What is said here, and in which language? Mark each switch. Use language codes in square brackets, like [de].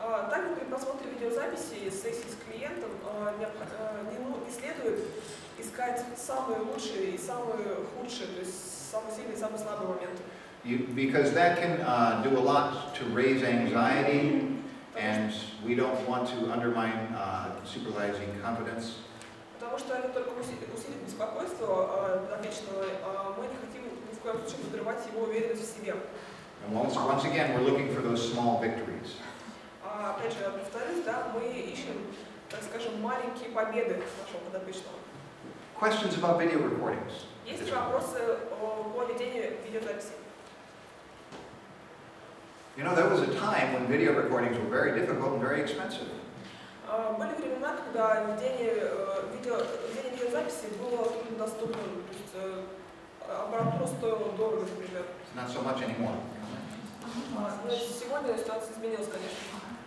[ru] Также при просмотре видеозаписи сессии с клиентом не следует искать самые лучшие и самые худшие, то есть самые сильные и самые слабые моменты. [en] Because that can do a lot to raise anxiety, and we don't want to undermine supervising confidence. [ru] Потому что это только усилит беспокойство подопечного, мы не хотим ни в коем случае подрывать его уверенность в себе. [en] And once again, we're looking for those small victories. [ru] Опять же, повторюсь, да, мы ищем, так скажем, маленькие победы нашего подопечного. [en] Questions about video recordings? [ru] Есть ли вопросы по ведению видеозаписи? [en] You know, there was a time when video recordings were very difficult and very expensive. [ru] Были времена, когда ведение видеозаписи было труднодоступным, то есть аппаратура стоила дорого, например. [en] Not so much anymore. [ru] Но сегодня ситуация изменилась, конечно.